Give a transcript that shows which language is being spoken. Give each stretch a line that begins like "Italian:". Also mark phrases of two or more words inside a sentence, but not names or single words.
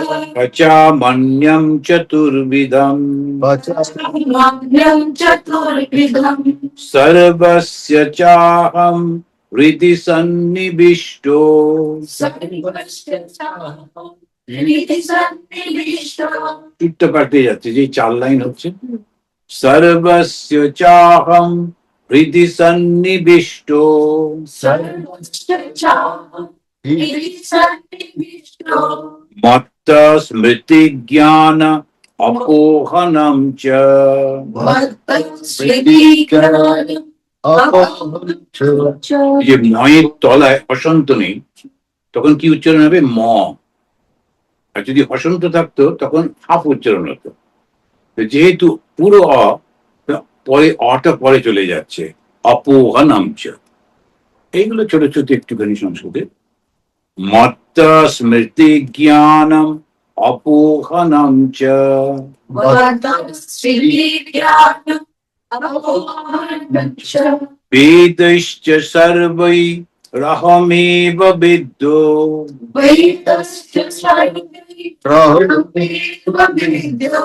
Sanskrit: पचामन्यं चतुर्विधम् पचामन्यं चतुर्विधम् सर्वस्य चाहं हृदि सन्निविष्टो सर्वस्य चाहं हृदि सन्निविष्टो।
Bangla: চিত্ত কাটতে যাচ্ছে, যে 4 লাইন হচ্ছে
Sanskrit: सर्वस्य चाहं हृदि सन्निविष्टो सर्वस्य चाहं हृदि सन्निविष्टो मत्त स्मृति ज्ञान अपोहनं च मत्तस्मृतिज्ञान अपहनं च।
Bangla: যে ময়ের তলায় হসন্ত নেই, তখন কি উচ্চারণ হবে? ম। আর যদি হসন্ত থাকতো তখন হাফ উচ্চারণ হতো। তো যেহেতু পুরো অ, পরে অটা পরে চলে যাচ্ছে,
Sanskrit: অপোহনম চ।
Bangla: এইগুলো ছোট ছোট একটুখানি সংস্কৃতে।
Sanskrit: মত্ত স্মৃতি জ্ঞানম অপোহনম চ मत्तस्मृतिज्ञान अपहनं च। वेदैश्च सर्वैरहमेव विद्धो वेदस्य सर्वैरहमेव विद्यो